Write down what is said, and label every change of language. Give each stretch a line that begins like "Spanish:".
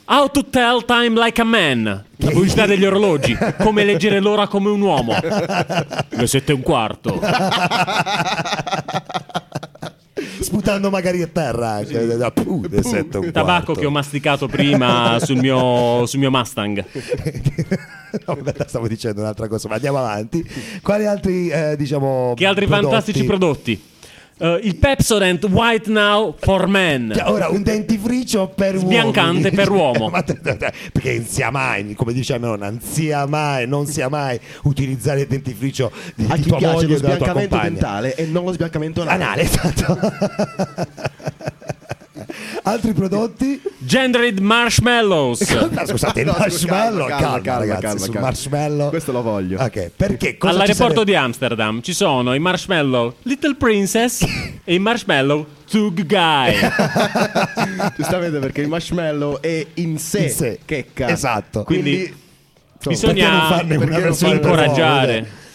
English: How to tell time like a man.
Italian: La pubblicità degli orologi. Come leggere l'ora come un uomo. Le 7:15. Sputando magari a terra, sì. Tabacco che ho masticato prima sul mio Mustang. No, stavo dicendo un'altra cosa, ma andiamo avanti. Quali altri diciamo che altri prodotti? Fantastici prodotti. Il Pepsodent White Now for Men. Ora un dentifricio per uomo. Sbiancante per uomo. Ma perché non sia mai, come diciamo, non sia mai utilizzare il dentifricio di a tua moglie o della tua compagna. Lo sbiancamento dentale e non lo sbiancamento anale. Esatto. Altri prodotti?
English: Gendered marshmallows.
Italian: Scusate, no, marshmallow. Calma, ragazzi. Marshmallow. Questo lo voglio. Ok, perché? Cosa all'aeroporto di Amsterdam ci sono i marshmallow Little Princess e i marshmallow Tug Guy. Giustamente, perché il marshmallow è in sé. Checca. Esatto. Quindi bisogna incoraggiare.